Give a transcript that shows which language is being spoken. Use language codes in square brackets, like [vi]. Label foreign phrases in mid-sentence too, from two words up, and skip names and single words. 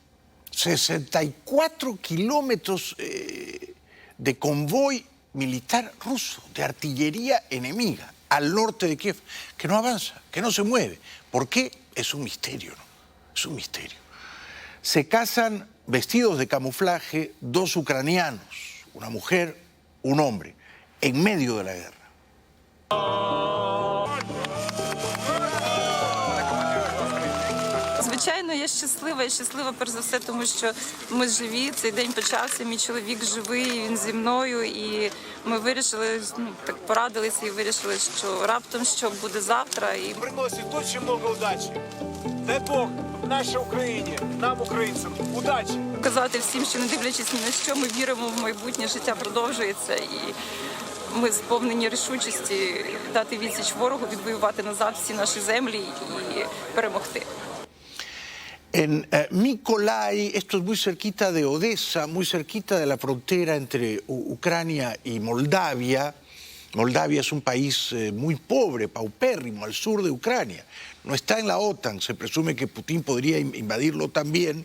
[es] 64 kilómetros de convoy militar ruso, de artillería enemiga, al norte de Kiev, que no avanza, que no se mueve. ¿Por qué? Es un misterio, ¿no? Es un misterio. Se casan vestidos de camuflaje 2 ucranianos, una mujer, un hombre, en medio de la guerra. [uk] Звичайно, я щаслива перш за все, тому що ми живі, цей день почався, мій чоловік живий, він зі мною, і ми вирішили, так порадилися і вирішили, що раптом що буде завтра. І приносить дуже багато удачі. Дай Бог нашій Україні, нам, українцям, удачі. Казати всім, що не дивлячись ні на що, ми віримо в майбутнє, життя продовжується, і ми сповнені рішучості дати відсіч ворогу, відвоювати назад всі наші землі і перемогти. [es] En Mykolaiv, esto es muy cerquita de Odessa, muy cerquita de la frontera entre Ucrania y Moldavia. Moldavia es un país muy pobre, paupérrimo, al sur de Ucrania. No está en la OTAN, se presume que Putin podría invadirlo también.